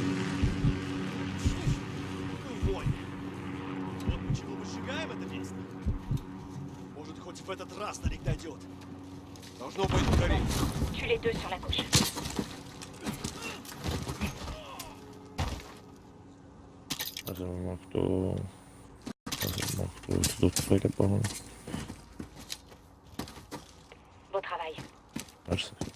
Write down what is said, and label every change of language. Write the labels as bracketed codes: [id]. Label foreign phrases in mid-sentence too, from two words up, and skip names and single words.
[ru] Может, хоть в этот раз Нарик дойдет. Должно быть вдали. [fr] Tue les deux sur la gauche. Ah, c'est mon couteau. Ah, c'est mon couteau. C'est d'autres trucs à part. Beau travail. Ah, je sais.